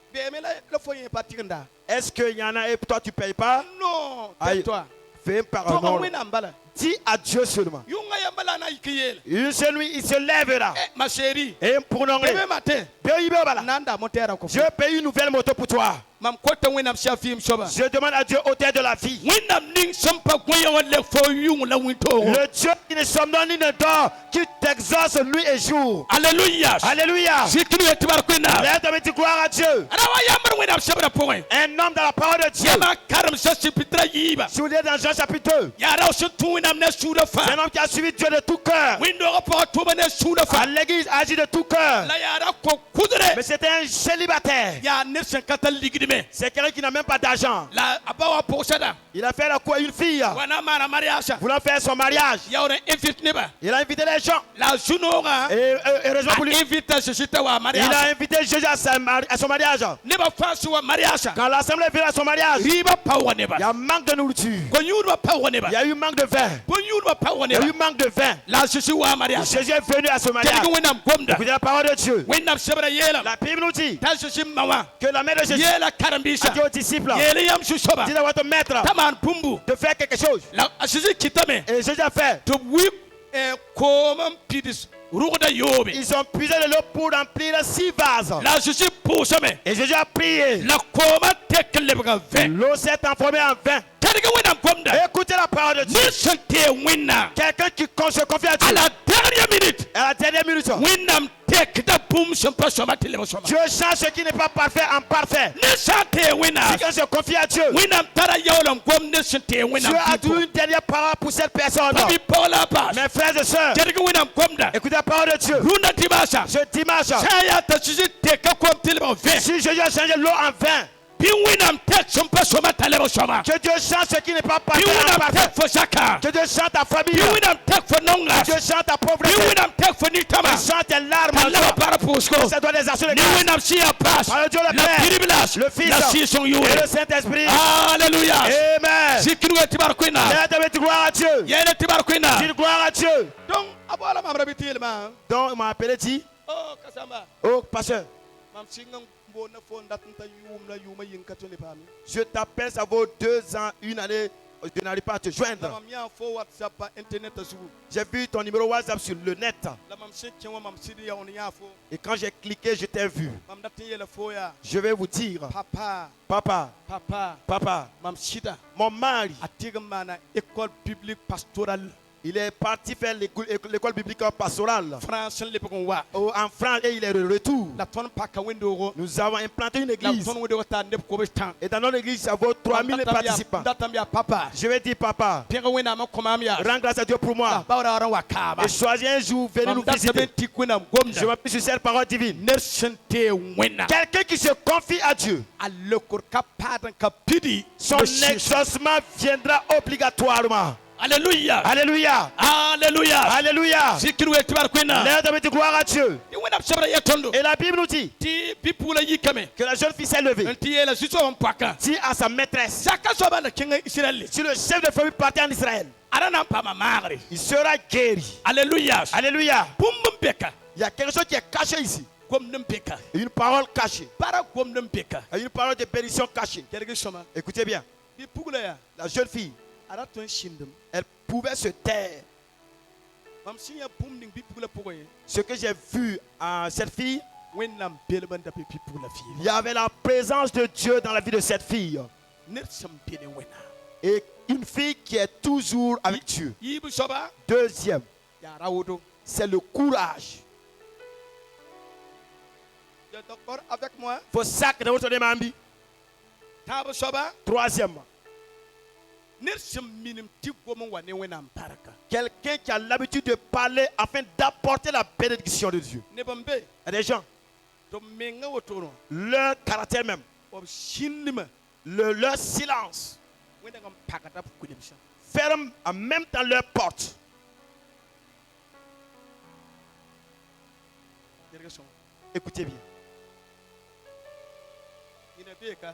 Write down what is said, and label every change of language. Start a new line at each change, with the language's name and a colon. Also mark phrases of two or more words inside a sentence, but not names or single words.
French: Est-ce qu'il y en a et toi tu ne payes pas? Non, Aïe. toi. Fais par un dis à Dieu seulement. Une seule nuit, il se lèvera. Ma chérie, Et pour nous, demain matin, je paye une nouvelle moto pour toi.
Mossi: mam kota wẽnnaam sã vɩɩm soaba
French: Je demande à Dieu, auteur de la vie,
Mossi: wẽnnaam ning sẽn pa gõe le fo yʋng la wĩntoogo
French: le Dieu qui ne somnole ni ne dort, qui t'exauce nuit et jour.
Mossi: alleluya
French: Alléluia.
Mossi: sikinu ye tɩ bark wẽnnaam
French: Lève ta main, dis gloire à Dieu.
Mossi: ada wa yambr wẽnnaam sebra pʋgẽ
French: Un homme dans la parole de Dieu.
Mossi: yama karem sã sɩpitra yiiba
French: Si vous lisez dans Jean chapitre 2,
Mossi: yaa rao sẽn tũ wẽnnaam ne a suudã
French: c'est
Mossi: fãa
French: un homme qui a suivi Dieu de tout cœur.
Mossi: wẽndoogã pʋgã tʋma ne a suudã
French: À
Mossi: fãa
French: l'église, agit de tout cœur.
Mossi: la yaa ra kõ kudre
French: Mais c'était un célibataire.
Mossi: yaa ned sẽn ka tar ligdme
French: C'est quelqu'un qui n'a même pas d'argent.
Mossi: la a ba wa pʋgsda
French: Il a fait la cour à une fille,
Mossi: wa na n maana mariaasa
French: voulant faire son mariage.
Mossi: yaoor n invite nebã
French: Il a invité les gens.
Mossi: la a zu-noogã
French: Et heureusement pour lui,
Mossi: a invite a Jésus t'a wa
French: il
Mossi: mariaasa
French: a invité Jésus à son mariage.
Mossi: nebã fãa sẽn wa mariaasa
French: Quand l'assemblée est venue à son mariage,
Mossi: rɩɩbã paooga
French: il y
Mossi: nebã
French: a manque de nourriture.
Mossi: ko-yũudbã paooga nebã
French: Il y a eu manque de vin.
Mossi: bõn-yũudbã paooga
French: Il y a
Mossi: nebã
French: eu manque de vin.
Mossi: la a Jésus wa mariaasa
French: Jésus est venu à son mariage.
Mossi: kelg wẽnnaam gomda
French: Écoutez la parole de Dieu.
Mossi: wẽnnaam sebra yeelame
French: La Bible nous dit
Mossi: t'a Jésus ma wã
French: que la mère de Jésus
Mossi: yeela a karen-biisã
French: dit aux disciples,
Mossi: yeele yam zu-soaba
French: dis à votre maître
Mossi: t'a maan bũmbu
French: de faire quelque chose.
Mossi: la a Jésus kɩtame
French: Et Jésus a fait.
Mossi: tɩ b wi koom n pids rʋgda yoobe
French: Ils ont puisé de l'eau pour remplir 6 vases.
Mossi: la a Jésus pʋʋsame
French: Et Jésus a prié.
Mossi: la kooma tek n lebga vẽ
French: L'eau s'est transformée en vin.
Mossi: tadg wẽnnaam gomda
French: Écoutez la parole de Dieu.
Mossi: ned sẽn tee wẽnnaam
French: Quelqu'un qui se confie à à Dieu. la dernière minute À la dernière minute,
Mossi: wẽnnaam tekda bũmb sẽn pa sõma tɩ leb sõma
French: Dieu change ce qui n'est pas parfait en parfait.
Mossi: ned sã n tee wẽnnaam
French: Si quelqu'un se confie à Dieu,
Mossi: wẽnnaam tara yaool n gom ned sẽn tee
French: Dieu
Mossi: wẽnnaam
French: a toujours une dernière parole pour cette personne.
Mossi: pa bɩ-pɔg la a paas
French: Mes frères et sœurs,
Mossi: tedg wẽnnaam gomda
French: écoutez la parole de Dieu.
Mossi: rũnã tɩ-baasa
French: Ce dimanche,
Mossi: sã n yaa t'a Jésus teka kom tɩ lebg vẽ
French: si Jésus a changé l'eau en vin,
Mossi: bɩ wẽnnaam tek sẽn pa sõma t'a lebg sõma
French: que Dieu change ce qui n'est pas
Mossi: bɩ
French: parfait en
Mossi: wẽnnaam
French: parfait.
Mossi: tek fo zakã
French: Que Dieu change ta famille.
Mossi: bɩ wẽnnaam tek fo nonga
French: Que Dieu change ta
Mossi: bɩ
French: pauvreté.
Mossi: wẽnnaam tek fo nin-tãma
French: Que change tes
Mossi: t'a
French: larmes.
Mossi: lebg bara pʋʋsgo
French: Ça doit les assurer.
Mossi: ne wẽnnaam sẽn yaa paas
French: Par le Dieu le
Mossi: la
French: Père,
Mossi: Bible-blas
French: le Fils
Mossi: la sɩɩsẽng
French: et le
Mossi: yʋʋre
French: Saint-Esprit.
Mossi: alleluya
French: Amen.
Mossi: zikirga tɩ bark wẽnnaam
French: Lève ta gloire à Dieu.
Mossi: yɛɛle tɩ bark wẽnnaam
French: Dis gloire à Dieu.
Mossi: donc a boala mam ra bɩ tɩ yeelmã
French: Donc, il m'a appelé, dit,
Mossi: kasamba
French: oh, pasteur,
Mossi: mam sɩng n boonna fo n dat n ta yʋʋm la yʋʋmã yĩng ka tõe le paame
French: je t'appelle, ça vaut 2 ans, une année, je n'arrive pas à te
Mossi: la
French: joindre.
Mossi: mam yã fo whatsapp pa internet a zugu
French: J'ai vu ton numéro WhatsApp sur le net.
Mossi: la mam sẽn kẽ wã mam sɩd yaoon yã fo
French: Et quand j'ai cliqué, je t'ai vu.
Mossi: mam dat n yeela fo yaa
French: Je vais vous dire,
Mossi: papa
French: papa,
Mossi: papa
French: papa,
Mossi: mam sɩda
French: mon mari,
Mossi: a tɩg n maana
French: école biblique pastorale il est parti faire l'école biblique pastorale
Mossi: france n lebg n wa
French: en France et il est de retour.
Mossi: la tõnd paka wẽndoogo
French: Nous avons implanté une
Mossi: la
French: église.
Mossi: tõnd wẽndoogo taa neb kobs tã
French: Et dans notre église, ça vaut 3000 participants.
Mossi: datame yaa papa
French: Je vais dire, papa,
Mossi: pẽg wẽnnaam n kõ maam yaa
French: rends grâce à Dieu pour moi.
Mossi: baoora war n wa kaama
French: Et choisis un jour, venez nous
Mossi: mam datame
French: visiter.
Mossi: n tɩk wẽnnaam
French: Je
Mossi: gomda
French: m'appuie sur cette parole divine.
Mossi: ned sẽn tee wẽnnaam
French: Quelqu'un qui se confie à Dieu,
Mossi: a lekr ka paad n ka pidi
French: son exaucement viendra obligatoirement.
Mossi: alleluya
French: Alléluia.
Mossi: alleluya
French: Alléluia.
Mossi: zikir we tɩ bark wẽnnaam
French: Lève ta main, dis gloire à Dieu.
Mossi: tɩ wẽnnaam sebra yɛ tõndo
French: Et la Bible nous dit
Mossi: tɩ bɩ-pugla yikame
French: que la jeune fille s'est levée.
Mossi: n tɩ yeela zu-soab n poakã
French: Dit à sa maîtresse,
Mossi: zaka soaba la kẽnga israɛl
French: si le chef de famille partait en Israël,
Mossi: ada na n paama maagre
French: il sera guéri.
Mossi: alleluya
French: Alléluia.
Mossi: bũmb n peka
French: Il y a quelque chose qui est caché ici.
Mossi: gomd n peka
French: Une parole cachée.
Mossi: bara gomd n peka
French: Une parole de bénédiction cachée.
Mossi: kelg sõma
French: Écoutez bien.
Mossi: bɩ-pugla yaa
French: La jeune fille,
Mossi: ada tõe n sĩndem
French: elle pouvait se taire.
Mossi: mam sẽn yaa bũmb ning bɩ-pugla pʋgẽ ye
French: Ce que j'ai vu en cette fille,
Mossi: wẽnnaam belb n da bɩ bɩ-pugla
French: il
Mossi: fiire
French: y avait la présence de Dieu dans la vie de cette fille.
Mossi: ned sẽn be ne wẽnnaam
French: Et une fille qui est toujours avec Dieu.
Mossi: yiib soaba
French: Deuxième,
Mossi: yaa raodo
French: c'est le courage. Vous êtes d'accord avec moi? Il faut sacrer votre demande.
Mossi: Tãab soaba
French: Troisièmement,
Mossi: ned sẽn minim tɩ gom n wa ne wẽnnaam barka
French: quelqu'un qui a l'habitude de parler afin d'apporter la bénédiction de Dieu.
Mossi: neb n be
French: Il y a des gens,
Mossi: tɩ b menga wotoorẽ
French: leur caractère même,
Mossi: b sĩndmã
French: leur silence,
Mossi: wẽneg n pagda b kulmsã
French: ferme en même temps leur porte.
Mossi: Yelg sõma
French: Écoutez bien.
Mossi: yĩna beeka